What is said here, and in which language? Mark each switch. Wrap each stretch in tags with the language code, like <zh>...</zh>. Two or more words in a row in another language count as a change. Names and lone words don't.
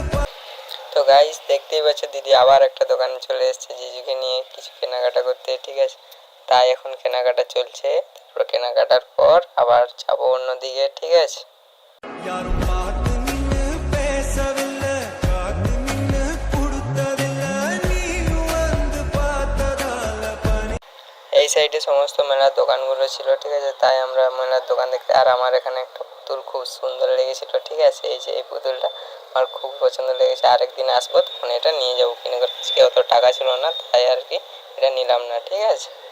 <bn>তো গাইস, দেখতেই পাচ্ছ দিদি আবার একটা দোকানে চলে এসেছে জিজুকে নিয়ে কিছু কেনাকাটা করতে, ঠিক আছে? তাই এখন কেনাকাটা চলছে। তারপর কেনাকাটার পর আবার যাবো অন্যদিকে, ঠিক আছে?</bn> <ta>யாரும் பார்த்து நின்னு பேசவில்லை, காத்து நின்னு கொடுத்ததில்லை, நீயும் வந்து பார்த்ததால பனி</ta> <bn>এই সাইডে সমস্ত মেলার দোকানগুলো ছিল, ঠিক আছে? তাই আমরা মেলার দোকান দেখতে। আর আমার এখানে একটা পুতুল খুব সুন্দর লেগেছিল, ঠিক আছে? এই যে এই পুতুলটা আমার খুব পছন্দ লেগেছে। আরেকদিন আসবো তখন এটা নিয়ে যাবো কিনে করে। আজকে অত টাকা ছিল না, তাই আর কি এটা নিলাম না, ঠিক আছে?</bn>